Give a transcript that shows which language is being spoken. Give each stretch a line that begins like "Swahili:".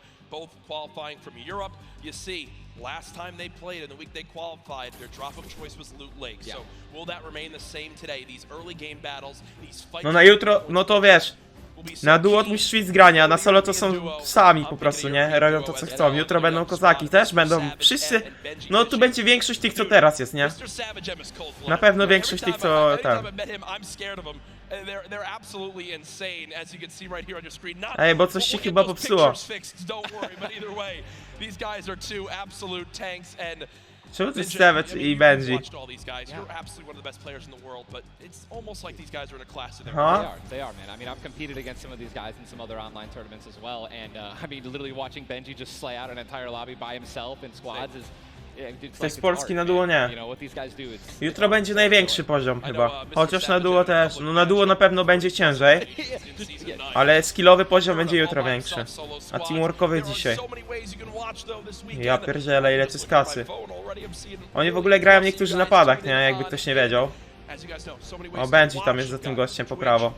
English: Both qualifying from Europe. You see, last time they played in the week they qualified, their drop of choice was Loot Lake. So will that remain the same today? These early game battles, these fights.
Polish: No na jutro, no to wiesz, na duo musisz mieć z grania, na solo to są sami po prostu, nie? Robią to co chcą. Jutro będą kozaki też, będą wszyscy. No tu będzie większość tych co teraz jest, nie? Na pewno większość tych co tam.
English: They're absolutely insane, as you can see right here on your screen.
Polish: Ej, bo coś się chyba popsuło.
English: Don't worry, but either way, these guys are two absolute tanks, and
Polish: Czemu to jest Savage i Benji?
English: watched all these guys. You're absolutely one of the best players in the world, but it's almost like these guys are in a class of their own. They are, man. I mean, I've competed against some of these guys in some other online tournaments as well, and I mean, literally watching Benji just slay out an entire lobby by himself in squads is.
Polish: Ktoś z Polski na duo nie.
English: You know what these guys do.
Polish: Jutro będzie największy poziom chyba. Chociaż na duo też. No na duo na pewno będzie ciężej. Ale skillowy poziom będzie jutro większy. A teamworkowy dzisiaj. Ja pierdzielę, ile to jest kasy. Oni w ogóle grają niektórzy na padach, nie? Jakby ktoś nie wiedział. O, Benji tam jest za tym gościem po prawo.